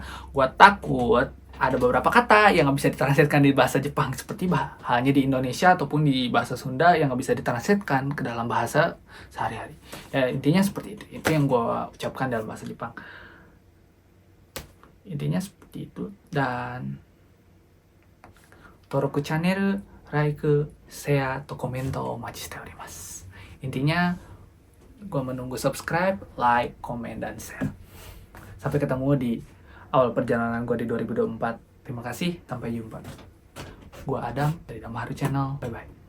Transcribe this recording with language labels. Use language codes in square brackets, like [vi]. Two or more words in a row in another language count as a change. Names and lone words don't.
[id] Gue takut ada beberapa kata yang nggak bisa ditranslatekan di bahasa Jepang, seperti halnya di Indonesia ataupun di bahasa Sunda yang nggak bisa ditranslatekan ke dalam bahasa sehari-hari. Ya, intinya seperti itu. Itu yang gue ucapkan dalam bahasa Jepang. Intinya seperti itu. Dan Toroku channel, like, share, atau komentar [ja] お待ちしております. [id] Intinya gue menunggu subscribe, like, komen, dan share. Sampai ketemu di awal perjalanan gue di 2024. Terima kasih, sampai jumpa. Gue Adam dari Damaharu Channel. [en] Bye-bye.